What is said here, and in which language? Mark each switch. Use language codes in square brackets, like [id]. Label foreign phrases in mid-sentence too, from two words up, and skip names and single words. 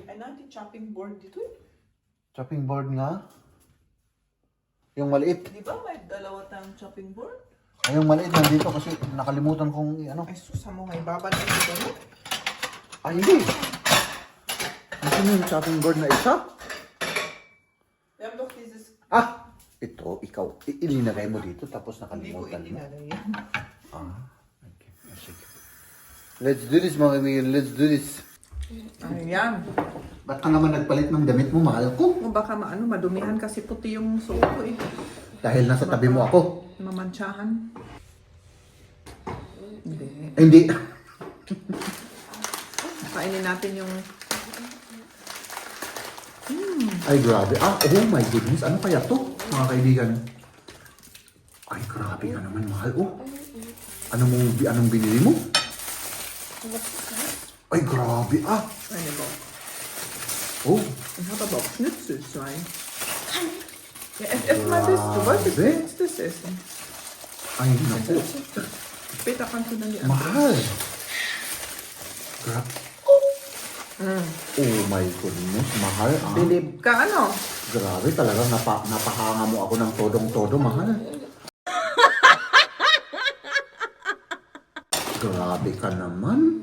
[tl] Ay, natin [en] chopping board [tl] dito eh. [en] Chopping board [tl] nga. Yung maliit. Di ba may dalawa tayong [en] chopping board? [tl] Ay, yung maliit nandito kasi nakalimutan kong ano. Ay, susa mo may babad na dito no? Ay, hindi. Ano yung [en] chopping board [tl] na isa? [en] Yeah, look, this is... [tl] Ah! Ito, ikaw. Ilinagay mo dito tapos Hindi ko nakalimutan mo. itinalay yan. Okay. Sige. [en] Let's do this, [tl] mga kaibigan. [en] Let's do this. [tl] Ayan. Ba't ka naman nagpalit ng damit mo, mahal ko? O baka madumihan kasi puti yung suot ko eh. Dahil nasa tabi mo ako. Mamantsahan. Hindi. Hindi. Kainin natin yung... Ay, grabe. [en] Oh my goodness. [tl] Ano kaya to, mga kaibigan? Ay, grabe ka naman, mahal. Oh. Anong binili mo? Ay, grabe. [de] Eine Box. Oh. Ich habe aber auch Schnitzel sein. Ja, ess mal das. Du wolltest [tl] Grabe. [de] jetzt das essen. [tl] Ay, naku. [de] Später kannst du dann die andere. [tl] Mahal. Grabe. [en] Oh my goodness, [tl] mahal. Bilib ka ano? Grabe talaga, napahanga mo ako ng todong-todo, mahal. Grabe ka naman.